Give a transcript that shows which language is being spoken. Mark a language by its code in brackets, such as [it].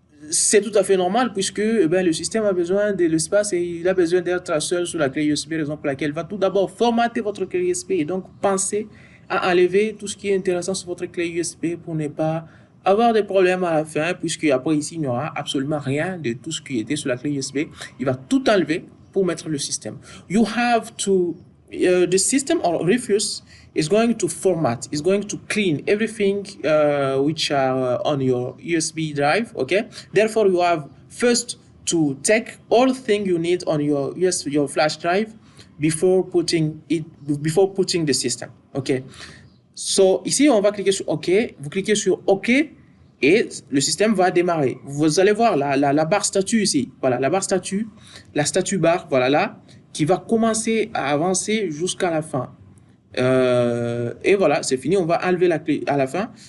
[fr] C'est tout à fait normal puisque le système a besoin de l'espace et il a besoin d'être seul sur la clé USB, raison pour laquelle il va tout d'abord formater votre clé USB et donc pensez à enlever tout ce qui est intéressant sur votre clé USB pour ne pas avoir des problèmes à la fin, puisque après ici, il n'y aura absolument rien de tout ce qui était sur la clé USB. Il va tout enlever pour mettre le système. [en] You have to, the system or Rufus is going to format, is going to clean everything which are on your USB drive, okay? Therefore, you have first to take all the things you need on your your flash drive before putting the system, okay? [fr] So, ici, on va cliquer sur OK. Vous cliquez sur OK et le système va démarrer. Vous allez voir la barre statut ici. Voilà, la barre statut, la statut barre, voilà là, qui va commencer à avancer jusqu'à la fin. Et voilà, c'est fini. On va enlever la clé à la fin.